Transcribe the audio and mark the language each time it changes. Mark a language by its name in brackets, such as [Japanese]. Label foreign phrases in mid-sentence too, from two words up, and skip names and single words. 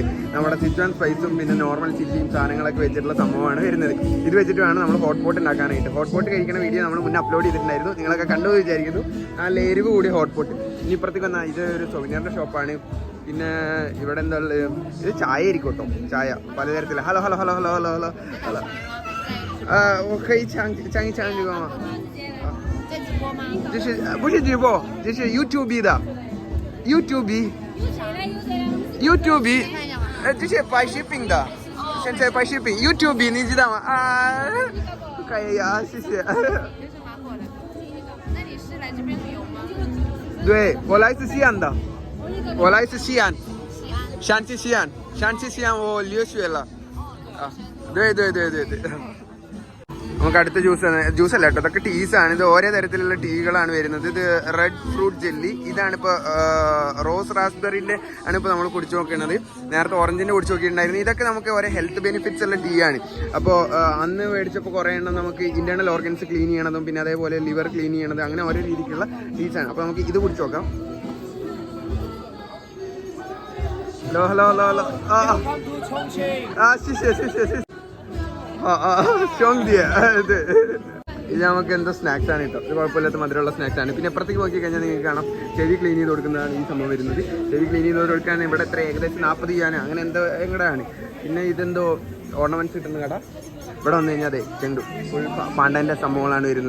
[Malayalam] നമ്മുടെ സിച്ചുവാൻ സ്പൈസും പിന്നെ നോർമൽ ചില്ലിയും സാധനങ്ങളൊക്കെ വെച്ചിട്ടുള്ള സംഭവമാണ് വരുന്നത്. ഇത് വെച്ചിട്ട് വേണം നമ്മൾ [English] hot pot [Malayalam] ഉണ്ടാക്കാനായിട്ട്. [English] hot pot [Malayalam] കഴിക്കുന്ന വീഡിയോ നമ്മൾ മുന്നേ അപ്ലോഡ് ചെയ്തിട്ടുണ്ടായിരുന്നു. നിങ്ങളൊക്കെ കണ്ടു വിചാരിക്കുന്നു. നല്ല എരിവ് കൂടി [English] hot pot. [Malayalam] ഇനി ഇപ്പുറത്തേക്ക് വന്നാൽ ഇത് ഒരു സൊവിനിയറിന്റെ ഷോപ്പാണ്. പിന്നെ ഇവിടെ എന്താ ഉള്ളത്, ഇത് ചായ ആയിരിക്കും കേട്ടോ. ചായ പലതരത്തില. [English] hello hello hello hello hello hello hello [Chinese] 我可以抢这个吗？这是不是直播？这是 YouTube 的 YouTube 这是拍视频的，现在拍视频 YouTube 你知道吗？啊，可以啊，谢谢。那你是来这边旅游吗？对，我来自西安的，我来自西安，山西西安我留学了啊， [Malayalam] 对。നമുക്ക് അടുത്ത ജ്യൂസ് അല്ല കേട്ടോ, അതൊക്കെ ടീസാണ്. ഇത് ഓരോ തരത്തിലുള്ള ടീകളാണ് വരുന്നത്. ഇത് [English] red fruit jelly, [Malayalam] ഇതാണിപ്പോൾ റോസ് റാസ്ബെറിൻ്റെ ആണ് ഇപ്പോൾ നമ്മൾ കുടിച്ചു നോക്കുന്നത്. നേരത്തെ ഓറഞ്ചിൻ്റെ കുടിച്ചു നോക്കിയിട്ടുണ്ടായിരുന്നു. ഇതൊക്കെ നമുക്ക് ഓരോ [English] health benefits [Malayalam] ഉള്ള ടീ ആണ്. അപ്പോൾ അന്ന് മേടിച്ചപ്പോൾ കുറേ എണ്ണം നമുക്ക് [English] internal organs clean [Malayalam] ചെയ്യണതും പിന്നെ അതേപോലെ [English] liver clean [Malayalam] ചെയ്യണതും അങ്ങനെ ഓരോ രീതിക്കുള്ള ടീസാണ്. അപ്പോൾ നമുക്ക് ഇത് കുടിച്ചു നോക്കാം. [English] hello. Welcome to Chongqing. [Chinese] 谢谢。兄弟， [Malayalam] 对。ഇത് നമുക്ക് എന്തോ സ്നാക്സ് ആണ് കേട്ടോ. ഇത് കുഴപ്പമില്ലാത്ത മധുരമുള്ള സ്നാക്സ് ആണ്. പിന്നെ അപ്പുറത്തേക്ക് നോക്കി കഴിഞ്ഞാൽ നിങ്ങൾക്ക് കാണാം ചെവി ക്ലീൻ ചെയ്ത് കൊടുക്കുന്നതാണ് ഈ സംഭവം വരുന്നത്. ചെവി ക്ലീൻ ചെയ്ത് കൊടുക്കാൻ ഇവിടെ എത്ര ഏകദേശം 40 രൂപയാണ് അങ്ങനെ എന്തോ എങ്ങടെയാണ്. പിന്നെ ഇതെന്തോ ഓർണമെന്റ്സ് കിട്ടുന്ന കട. ഇവിടെ വന്നു കഴിഞ്ഞാൽ അതെ ചെണ്ടു ഫുൾ പാണ്ഡൻ്റെ സംഭവങ്ങളാണ് വരുന്നത്.